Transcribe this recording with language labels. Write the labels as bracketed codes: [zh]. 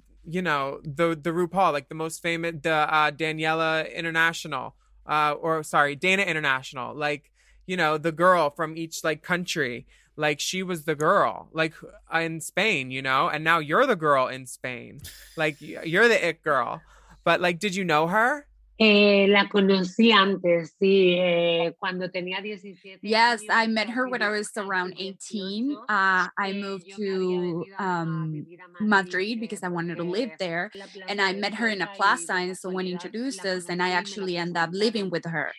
[en] you know, the RuPaul, like the most famous, the Daniela International, Dana International, like, you know, the girl from each like country, like she was the girl, like in Spain, you know, and now you're the girl in Spain, like you're the it girl. But like, did you know her? [es] La conocí antes, sí, cuando tenía 17 [en] Yes, [es] años, [en] I met her when I was around 18. I moved to Madrid because I wanted to live there. And I met her in a plaza. And someone introduced us, and I actually ended up living with her.